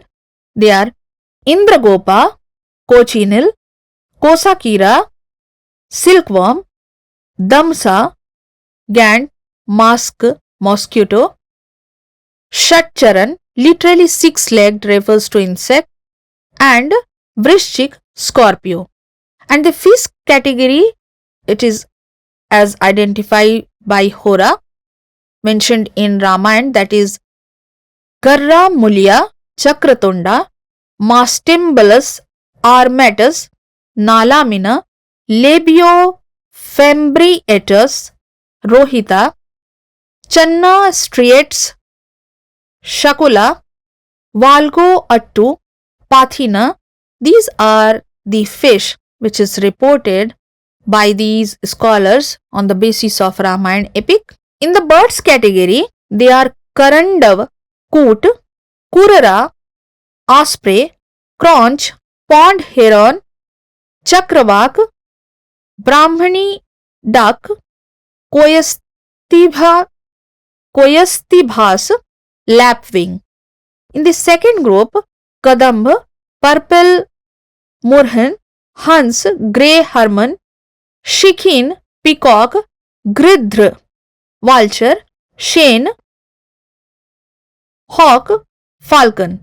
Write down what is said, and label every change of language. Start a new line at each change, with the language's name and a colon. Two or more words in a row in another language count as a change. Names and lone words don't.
English: They are Indragopa, Cochinil, Kosakira, silkworm, damsa, gant, mask, mosquito, shatcharan, literally six-legged refers to insect, and vrishchik, scorpio. And the fish category, it is as identified by Hora, mentioned in Ramayana, that is Garra Mulya, Chakratunda, Mastimbalus, Armatus, Nalamina, Labio fembriatus, Rohita, Channa striates, Shakula, Valgo attu, Pathina. These are the fish which is reported by these scholars on the basis of Ramayana epic. In the birds category, they are Karandav, Coot, Kurara, Osprey, Conch, Pond heron, Chakravak, Brahmani duck, Koyastibha, Koyastibhas, lapwing. In the second group, Kadamba, purple moorhen, Hans, grey hermit, Shikhin, peacock, Gridhr, vulture, Shane, hawk, falcon.